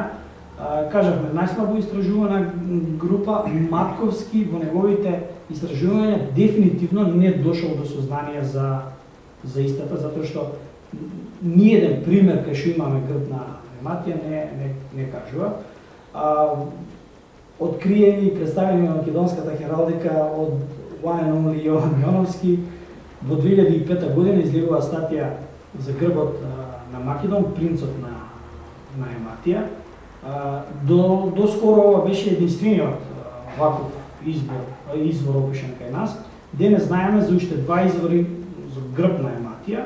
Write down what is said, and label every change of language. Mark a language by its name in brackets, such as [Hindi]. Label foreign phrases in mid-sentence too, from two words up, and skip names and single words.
[Macedonian] Кажавме, најслабо истражувана група, Матковски во неговите истражувања дефинитивно не дошол до сознание за истата, затоа што ниеден пример кај што имаме грб на Ематија не кажува. Откриени и представени на македонската хералдика од [English] one and only [Macedonian] Јован Јоновски во 2005 година излегува статија за грбот на Македон, принцот на Ематија. До скоро ова беше единствениот ваков извор опишан кај нас. Денес знаеме за уште два извори за грб на Ематија.